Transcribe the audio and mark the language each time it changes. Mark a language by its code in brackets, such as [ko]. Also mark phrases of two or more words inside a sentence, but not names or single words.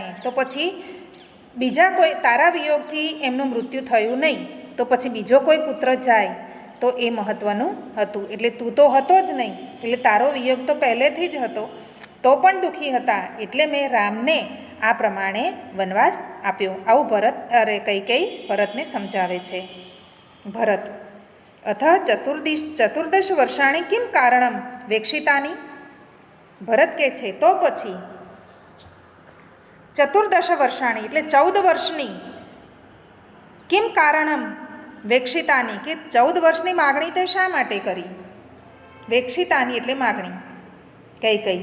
[gu] તો પછી બીજા કોઈ તારા વિયોગથી એમનું મૃત્યુ થયું નહીં, તો પછી બીજો કોઈ પુત્ર જાય તો એ મહત્ત્વનું હતું. એટલે તું તો હતો જ નહીં, એટલે તારો વિયોગ તો પહેલેથી જ હતો, તો પણ દુઃખી હતા, એટલે મેં રામને આ પ્રમાણે વનવાસ આપ્યો. આવું કૈકેયી ભરતને સમજાવે છે. [sa] ભરત अथ चतुर्दश वर्षाणि किं कारणं वेक्षितानि? [gu] ભરત કહે છે તો પછી 14 વર્ષાણી એટલે 14 વર્ષની [sa] કિમ કારણમ વેક્ષિતાની [gu] કે 14 વર્ષની માગણી તે શા માટે કરી? વેક્ષિતાની એટલે માગણી. કઈ કઈ?